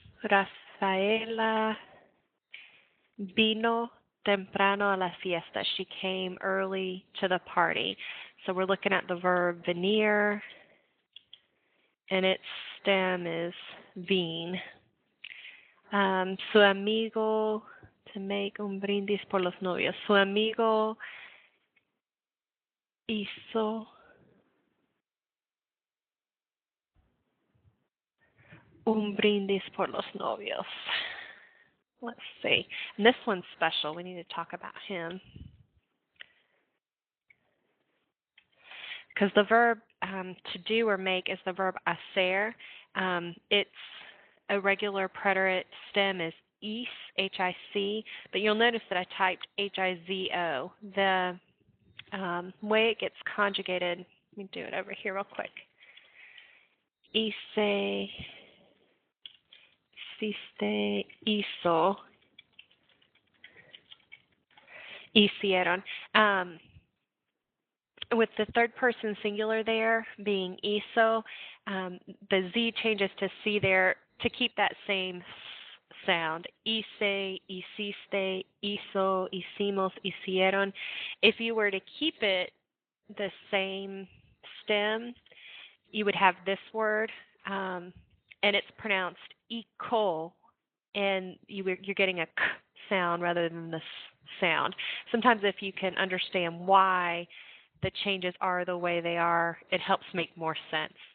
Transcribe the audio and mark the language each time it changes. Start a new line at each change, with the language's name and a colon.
Spanish: Rafaela vino temprano a la fiesta.
English: She came early to the party. So we're looking at the verb venir, and its stem is vin.
Spanish: Su amigo,
English: to make
Spanish: un brindis por los novios. Su amigo hizo un brindis por los novios.
English: Let's see. And this one's special. We need to talk about him. Because the verb to do or make is the verb hacer. Its irregular preterite stem is Hic, H-I-C, but you'll notice that I typed H-I-Z-O. The way it gets conjugated, let me do it over here real quick.
Spanish: Hice, hiciste, hizo, hicieron.
English: With the third person singular there being hizo, the Z changes to C there to keep that same sound.
Spanish: Hice, hiciste, hizo, hicimos, hicieron.
English: If you were to keep it the same stem, you would have this word, and it's pronounced ico, and you're getting a k sound rather than the s sound. Sometimes if you can understand why the changes are the way they are, it helps make more sense.